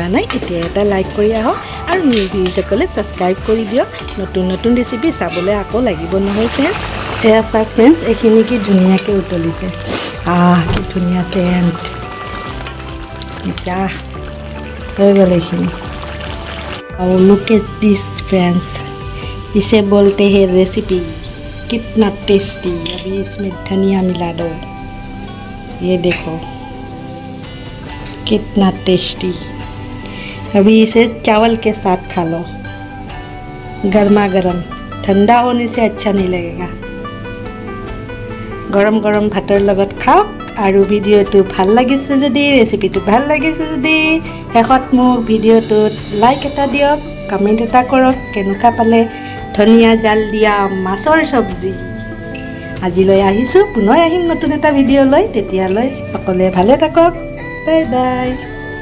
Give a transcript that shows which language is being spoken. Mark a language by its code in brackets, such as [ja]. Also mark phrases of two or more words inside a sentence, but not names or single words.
[as] নাই এতিয়া এটা লাইক কৰি আহক আৰু নিউ ভিডিঅ'সকলে ছাবস্ক্ৰাইব কৰি দিয়ক নতুন ৰেচিপি চাবলৈ আকৌ লাগিব নহয় ফ্ৰেন্ডছ এয়া চাওক ফ্ৰেন্ডছ এইখিনি কি ধুনীয়াকৈ উতলিছে কি ধুনীয়া চেণ্ট এতিয়া হৈ গ'ল এইখিনি আৰু [en] look at this friends [hi] इसे बोलते हैं रेसिपी कितना टेस्टी अभी इसमें धनिया मिला दो ये देखो कितना टेस्टी अभी इसे चावल के साथ खा लो गर्मा गर्म ठंडा होने से अच्छा नहीं लगेगा [as] গৰম গৰম ভাতৰ লগত খাওঁ আৰু ভিডিঅ'টো ভাল লাগিছে যদি ৰেচিপিটো ভাল লাগিছে যদি শেষত মোক ভিডিঅ'টোত লাইক এটা দিয়ক কমেণ্ট এটা কৰক কেনেকুৱা পালে ধনিয়া জাল দিয়া মাছৰ চব্জি আজিলৈ আহিছোঁ পুনৰ আহিম নতুন এটা ভিডিঅ' লৈ তেতিয়ালৈ সকলোৱে ভালে থাকক [en] bye bye